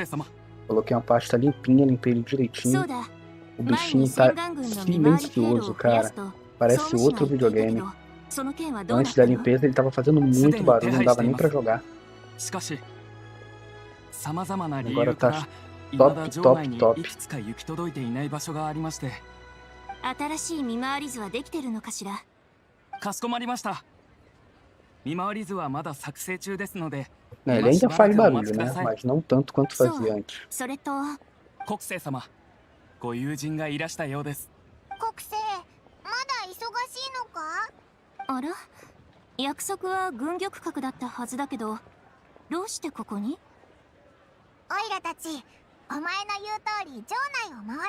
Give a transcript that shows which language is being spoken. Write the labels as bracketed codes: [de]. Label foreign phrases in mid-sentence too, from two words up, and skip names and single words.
[pt] Coloquei uma pasta limpinha, limpei ele direitinho. O bichinho tá silencioso, cara. Parece outro videogame. Antes da limpeza ele tava fazendo muito barulho, não dava nem pra jogar. Agora tá top, top, top. [ja] 新しい見回り図はできてるのかしら。かしこまりました。見回り図はまだ作成中ですので。 [pt] Ele ainda faz barulho, né? Mas não tanto quanto fazia antes. [ja] それと、国政様、ご友人がいらしたようです。国政、まだ忙しいのか？あら、約束は軍玉閣だったはずだけど、どうしてここに？オイラたち、お前の言う通り城内を回ったんだ。